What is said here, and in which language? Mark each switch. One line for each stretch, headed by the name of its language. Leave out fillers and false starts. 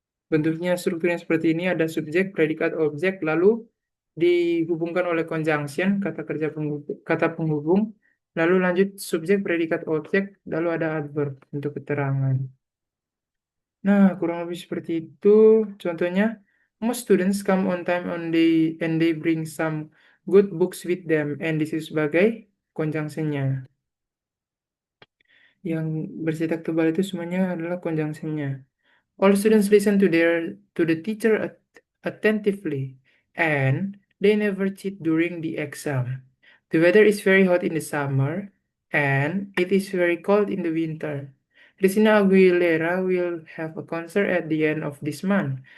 Indonesian: Bentuknya strukturnya seperti ini, ada subjek, predikat, objek, lalu dihubungkan oleh conjunction, kata penghubung, lalu lanjut subjek, predikat, objek, lalu ada adverb untuk keterangan. Nah, kurang lebih seperti itu.
English: Contohnya, most students come on time and they bring some good books with them. And this is
Indonesian: sebagai conjunction-nya. Yang bercetak tebal itu semuanya adalah conjunction-nya.
English: All students listen to the teacher attentively, and they never cheat during the exam. The weather is very hot in the summer, and it is very cold in the winter. Christina Aguilera will have a concert at the end of this month.